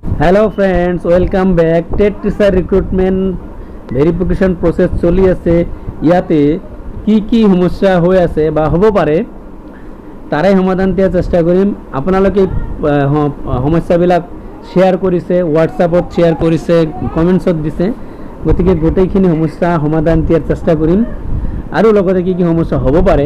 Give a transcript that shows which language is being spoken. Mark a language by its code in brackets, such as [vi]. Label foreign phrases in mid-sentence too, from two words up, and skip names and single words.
[en] hello friends welcome back TET teacher recruitment verification process [as] চলি আছে ইয়াতে কি সমস্যা হৈ আছে বা হ'ব পাৰে তাৰে সমাধান দিয়াৰ চেষ্টা কৰিম আপোনালোকে সমস্যাবিলাক শেয়াৰ কৰিছে হোৱাটছআপত শেয়াৰ কৰিছে কমেন্টছত দিছে গতিকে গোটেইখিনি সমস্যা সমাধান দিয়াৰ চেষ্টা কৰিম আৰু লগতে কি সমস্যা হ'ব পাৰে